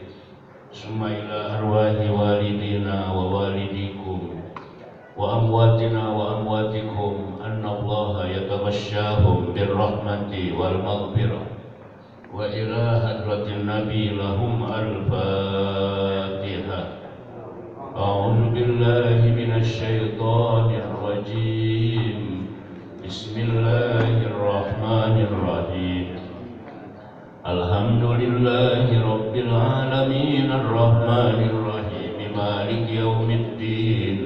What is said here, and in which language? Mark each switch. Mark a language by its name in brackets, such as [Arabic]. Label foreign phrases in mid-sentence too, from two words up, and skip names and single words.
[Arabic] ثم إلى أرواح والدينا ووالديكم وأمواتنا وأمواتكم أن الله يتغشاهم بالرحمة والمغفرة. وإلى حضرة النبي لهم الفاتحة. أعوذ بالله من الشيطان الرجيم. بسم الله الرحمن الرحيم. الحمد لله رب العالمين الرحمن الرحيم مالك يوم الدين.